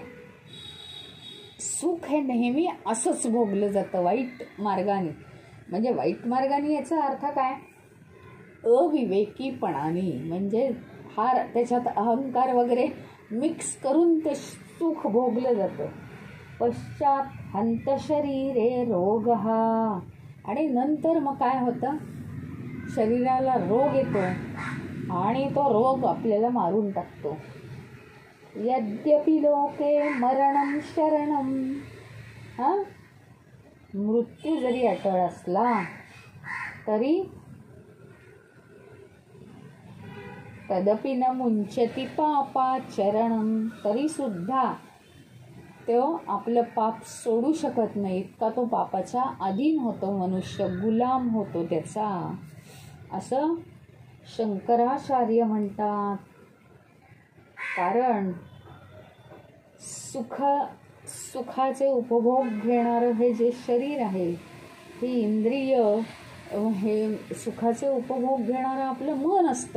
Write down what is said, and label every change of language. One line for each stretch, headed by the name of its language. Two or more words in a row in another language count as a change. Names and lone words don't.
Marathi: सुख हे नेहमी असंच भोगलं जातं वाईट मार्गाने. म्हणजे वाईट मार्गाने याचा अर्थ काय, अविवेकीपणाने. म्हणजे हा त्याच्यात अहंकार वगैरे मिक्स करून ते सुख भोगलं जातं.
Sanskrit: पश्चात हन्त शरीरे रोगः,
Marathi: आणि नंतर मग काय होतं, शरीराला रोग येतो आणि तो रोग आपल्याला मारून टाकतो.
Sanskrit: यद्यपि लोके मरणं शरणं,
Marathi: मृत्यू जरी अटळ असला तरी
Sanskrit: तदपि न मुंचति पापाचरणं,
Marathi: तरी सुद्धा तो आपलं पाप सोडू शकत नाही. इतका तो पापाच्या अधीन होतो मनुष्य, गुलाम होतो त्याचा, असं शंकराचार्य म्हणतात. कारण सुखाचे उपभोग घेणारं हे जे शरीर आहे, हे इंद्रिय, हे सुखाचे उपभोग घेणारं आपलं मन असतं.